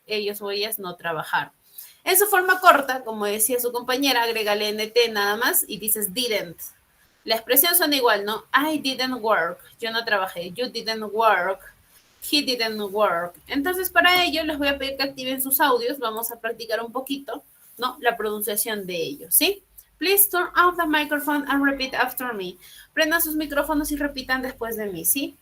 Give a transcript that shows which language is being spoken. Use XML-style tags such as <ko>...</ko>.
<es>Ellos o ellas no trabajaron. En su forma corta, como decía su compañera, agrégale NT nada más y dices didn't. La expresión son igual, ¿no?</es> <en>I didn't work.</en> <es>Yo no trabajé.</es> <en>You didn't work. He didn't work.</en> <es>Entonces, para ello, les voy a pedir que activen sus audios. Vamos a practicar un poquito, ¿no? La pronunciación de ellos, ¿sí?</es> <en>Please turn off the microphone and repeat after me.</en> <es>Prendan sus micrófonos y repitan después de mí, ¿sí?</es>